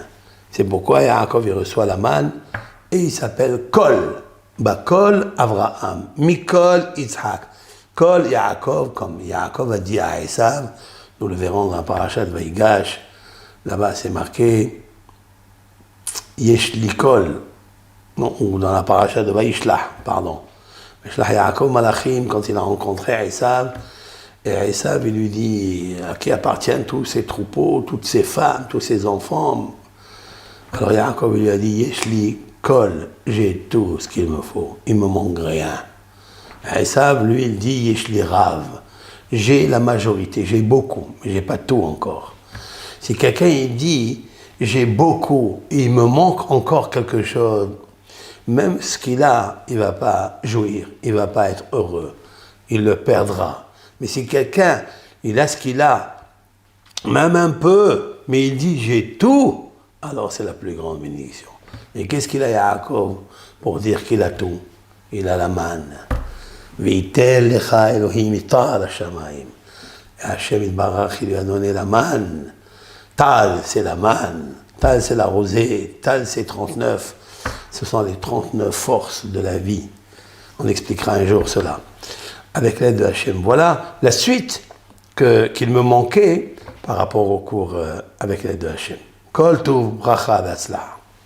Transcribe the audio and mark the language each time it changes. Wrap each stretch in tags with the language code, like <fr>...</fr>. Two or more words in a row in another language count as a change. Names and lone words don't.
<fr>C'est pourquoi Yaakov, il reçoit la manne et il s'appelle Kol.</fr> <he>בכל אברהם. מכל יצחק. כל יעקב,</he> <fr>comme Yaakov a dit à Esav, nous le verrons dans la parashat Vaïgash. Là-bas, c'est marqué</fr> <he>יש לי כל,</he> <fr>ou dans la paracha de Vaishlah, pardon.</fr> <he>וישלח יעקב מלאכים,</he> <fr>quand il a rencontré Esav, et Esav, il lui dit à qui appartiennent tous ces troupeaux, toutes ces femmes, tous ces enfants. Alors Yaakov lui a dit</fr> <he>יש לי כל,</he> <fr>j'ai tout ce qu'il me faut, il me manque rien. Esav, lui, il dit</fr> <he>יש לי רב,</he> <fr>j'ai la majorité, j'ai beaucoup, mais j'ai pas tout encore. Si quelqu'un il dit j'ai beaucoup, il me manque encore quelque chose, même ce qu'il a, il ne va pas jouir, il ne va pas être heureux, il le perdra. Mais si quelqu'un, il a ce qu'il a, même un peu, mais il dit j'ai tout, alors c'est la plus grande bénédiction. Et qu'est-ce qu'il a Yaakov pour dire qu'il a tout? Il a la manne.</fr> <he>ויתן לך אלהים מטל השמים. השם יתברך,</he> <fr>il lui a donné la manne. Tal, c'est la manne. Tal, c'est la rosée. Tal, c'est 39. Ce sont les 39 forces de la vie. On expliquera un jour cela. Avec l'aide de Hachem. Voilà la suite qu'il me manquait par rapport au cours avec l'aide de Hachem.</fr> <he>כל טוב ברכה והצלחה.</he>